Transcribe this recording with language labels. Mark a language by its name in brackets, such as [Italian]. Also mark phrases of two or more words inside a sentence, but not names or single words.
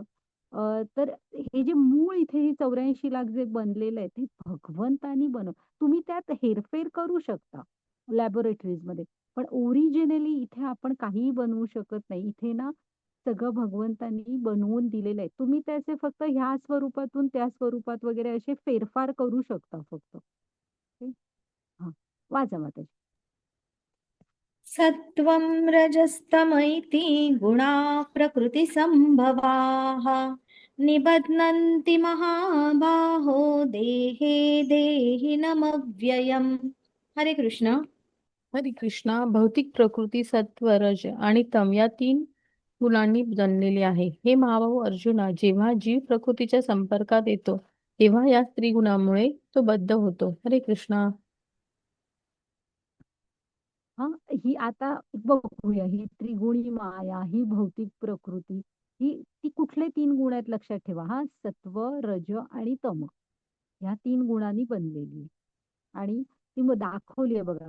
[Marathi] तर हे जे मूळ इथे हे 84 लाख जे बनलेलं आहे ते भगवंतानी तुम्ही त्यात हेरफेर करू शकता लॅबोरेटरीजमध्ये. पण ओरिजिनली इथे आपण काहीही बनवू शकत नाही. इथे ना सगळं भगवंतानी बनवून दिलेलं आहे. तुम्ही त्याचे फक्त ह्या स्वरूपातून त्या स्वरूपात वगैरे असे फेरफार करू शकता फक्त. ओके. हां. वाचा माताजी. [Sanskrit] सत्त्वं रजस्तम इति गुणा प्रकृतिसम्भवाः निबध्नन्ति महाबाहो देहे देहिनमव्ययम्. [Marathi] हरे कृष्ण. हरे कृष्णा. भौतिक प्रकृती सत्व, रज आणि तम या 3 गुणांनी बनलेली आहे. हे महाभाऊ अर्जुना, जेव्हा जीव प्रकृतीच्या संपर्कात येतो तेव्हा या त्रिगुणामुळे तो बद्ध होतो. हरे कृष्णा. हां, ही आता बघूया ही त्रिगुणी माया, ही भौतिक प्रकृती, ती कुठले 3 गुण आहेत लक्षात ठेवा हां. सत्व, रज आणि तम. ह्या 3 गुणांनी बनलेली आहे. आणि ती मग दाखवली आहे बघा.